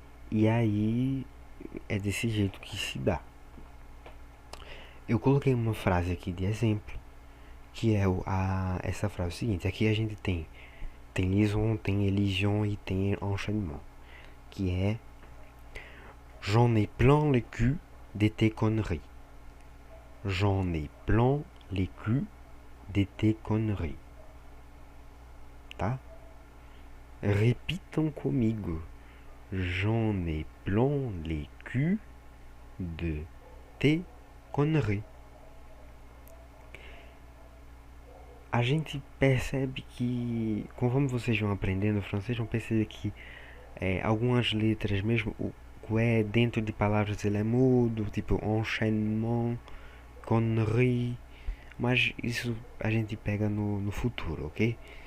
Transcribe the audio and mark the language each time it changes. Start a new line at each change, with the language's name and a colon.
Portuguese: E aí é desse jeito que se dá. Eu coloquei uma frase aqui de exemplo, que é essa frase seguinte. Aqui a gente tem liaison, tem elision e tem enchaînement, que é
French: j'en ai plein le cul de tes conneries. J'en ai plein le cul de tes conneries. Tá?
Portuguese: Repitam comigo.
French: J'en ai plein le cul de tes conneries.
Portuguese: A gente percebe que, conforme vocês vão aprendendo francês, vão perceber que algumas letras, mesmo o é dentro de palavras ele é mudo, tipo enchaînement, connerie, mas isso a gente pega no futuro, ok?